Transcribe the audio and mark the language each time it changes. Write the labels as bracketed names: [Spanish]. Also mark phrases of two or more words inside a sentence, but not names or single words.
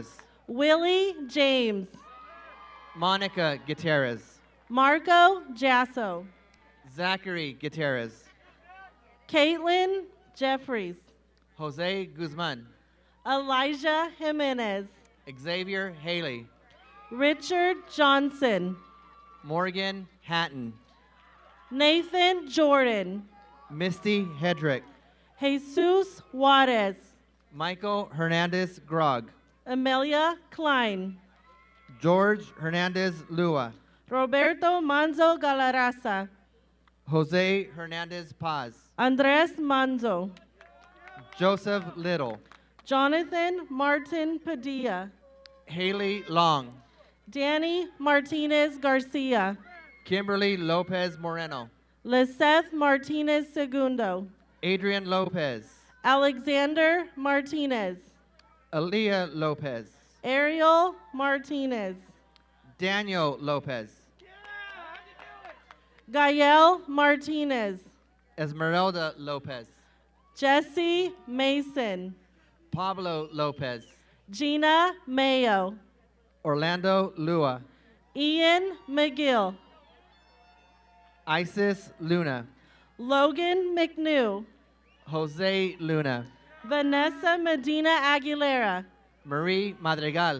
[English] Willie James. Monica Gutierrez. Marco Jasso. Zachary Gutierrez. Caitlin Jeffries. Jose Guzman. Elijah Jimenez. Xavier Haley. Richard Johnson. Morgan Hatton. Nathan Jordan. Misty Hedrick. Jesus Juarez. Michael Hernandez Grog. Amelia Klein. George Hernandez Lua. Roberto Manzo Galarraza. Jose Hernandez Paz. Andres Manzo. Joseph Little. Jonathan Martin Padilla. Haley Long. Danny Martinez Garcia. Kimberly Lopez Moreno. Liseth Martinez Segundo. Adrian Lopez. Alexander Martinez. Aaliyah Lopez. Ariel Martinez. Daniel Lopez. Gael Martinez. Esmeralda Lopez. Jesse Mason. Pablo Lopez. Gina Mayo. Orlando Lua. Ian McGill. Isis Luna. Logan McNew. Jose Luna. Vanessa Medina Aguilera. Marie Madrigal.